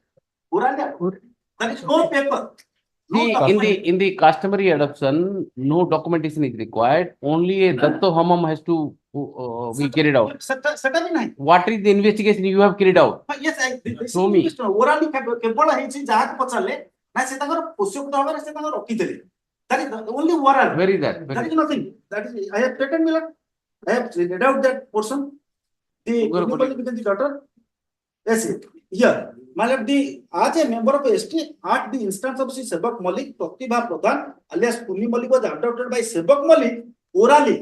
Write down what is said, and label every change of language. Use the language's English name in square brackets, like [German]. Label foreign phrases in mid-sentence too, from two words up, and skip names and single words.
[English] Orally adopted. There is no paper. No See, document. in the customary adoption, no documentation is required. Only a datto homum has to be carried out. Certainly not. What is the investigation you have carried out? Yes, this Show me. [Odia] orally କେବଳ ହେଇଛି ଯାହାକୁ ପଚାରିଲେ ନା ସେ ତାଙ୍କର ପୋଷକ ଭାବରେ ସେ ତାଙ୍କର ରଖିଥିଲେ. [English] That is the only oral. Where is that? That is nothing. That is I have taken Milan. I have read out that portion. The because the daughter. Yes, here. Malab the as a member of ST at the instance of Sebak Malik, Pratibha Pradhan alias Punni Malik was adopted by Sebak Malik orally.